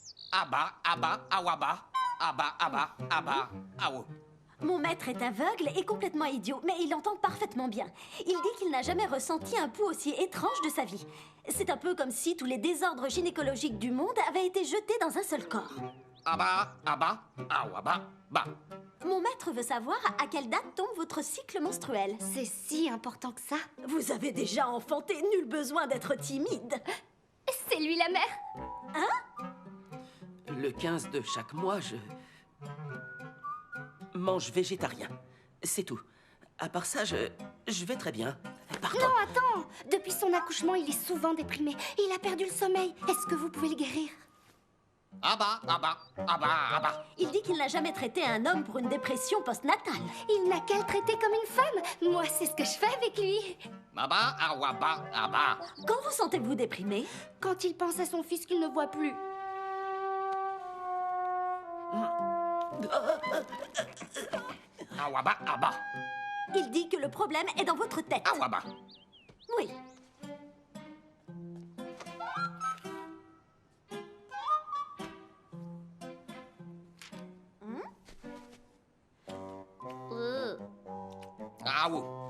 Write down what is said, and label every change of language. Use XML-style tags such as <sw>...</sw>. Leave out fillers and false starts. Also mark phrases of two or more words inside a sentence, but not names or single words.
<fr>Aba, aba, awaba. Aba, aba, aba, awo. Mon maître est aveugle et complètement idiot, mais il entend parfaitement bien. Il dit qu'il n'a jamais ressenti un pouls aussi étrange de sa vie. C'est un peu comme si tous les désordres gynécologiques du monde avaient été jetés dans un seul corps. Aba, aba, awaba, ba. Mon maître veut savoir à quelle date tombe votre cycle menstruel. C'est si important que ça? Vous avez déjà enfanté, nul besoin d'être timide. C'est lui la mère. Le 15 de chaque mois, je mange végétarien. C'est tout. À part ça, je vais très bien. Pardon. Non, attends. Depuis son accouchement, il est souvent déprimé. Il a perdu le sommeil. Est-ce que vous pouvez le guérir? Aba, aba, aba, aba. Il dit qu'il n'a jamais traité un homme pour une dépression postnatale. Il n'a qu'à le traiter comme une femme. Moi, c'est ce que je fais avec lui. Aba, awaba, aba. Quand vous sentez-vous déprimé? Quand il pense à son fils qu'il ne voit plus. Awaba, aba. Il dit que le problème est dans votre tête. Awaba. Oui. Awo.</fr>